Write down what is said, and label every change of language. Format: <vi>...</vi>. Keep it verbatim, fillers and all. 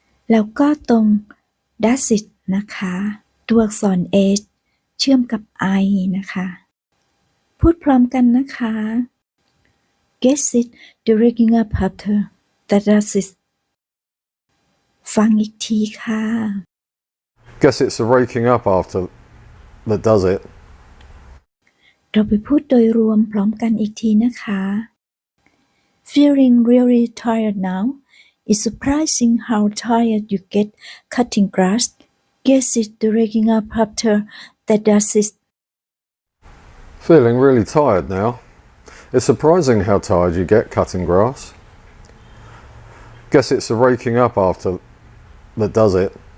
<th>แล้วก็ตรง</th> <en>does it</en> <th>นะคะตัวอักษร h เชื่อมกับ i นะคะพูดพร้อมกันนะคะ</th> <en>Guess it the raking up after that does it</en> <th>ฟังอีกทีค่ะ</th> <en>Guess it's the raking up after that does it</en> <th>เราไปพูดโดยรวมพร้อมกันอีกทีนะคะ</th> <en>Feeling really tired now. It's surprising how tired you get cutting grass. Guess it's the raking up after that does it. Feeling really tired now. It's surprising how tired you get cutting grass. Guess it's the raking up after that does it.</en>